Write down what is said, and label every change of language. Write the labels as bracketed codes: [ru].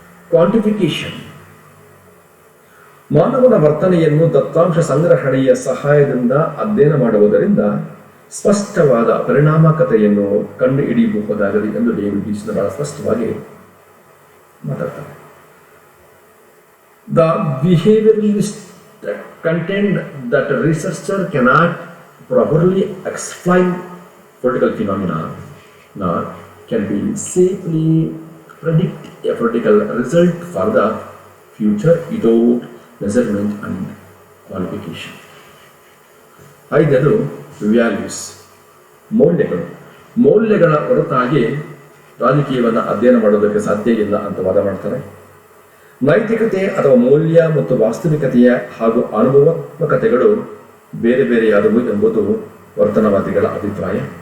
[kn] ಕ್ವಾಂಟಿಫಿಕೇಶನ್. ಮಾನವನ ವರ್ತನೆಯನ್ನು ದತ್ತಾಂಶ ಸಂಗ್ರಹಣೆಯ ಸಹಾಯದಿಂದ ಅಧ್ಯಯನ ಮಾಡುವುದರಿಂದ ಸ್ಪಷ್ಟವಾದ ಪರಿಣಾಮಕಾರಿತೆಯನ್ನು ಕಂಡು ಹಿಡಿಯಬಹುದಾಗಲಿ ಎಂದು ಡೇವಿಡ್ ಈಸ್ಟನ್ ಬಹಳ ಸ್ಪಷ್ಟವಾಗಿ ಮಾತಾಡ್ತಾರೆ. [en] The behavioralist contend that a researcher cannot properly explain political phenomena, nor can be safely predict a political result for the future without measurement and qualification. [kn] ಐದನೇದು ವ್ಯಾಲ್ಯೂಸ್, ಮೌಲ್ಯಗಳು. ಮೌಲ್ಯಗಳ ಹೊರತಾಗಿ ರಾಜಕೀಯವನ್ನು ಅಧ್ಯಯನ ಮಾಡೋದಕ್ಕೆ ಸಾಧ್ಯ ಇಲ್ಲ ಅಂತ ವಾದ ಮಾಡ್ತಾರೆ. ನೈತಿಕತೆ ಅಥವಾ ಮೌಲ್ಯ ಮತ್ತು ವಾಸ್ತವಿಕತೆಯ ಹಾಗೂ ಅನುಭವಾತ್ಮಕತೆಗಳು ಬೇರೆ ಬೇರೆಯಾದವು ಎಂಬುದು ವರ್ತನವಾದಿಗಳ ಅಭಿಪ್ರಾಯ.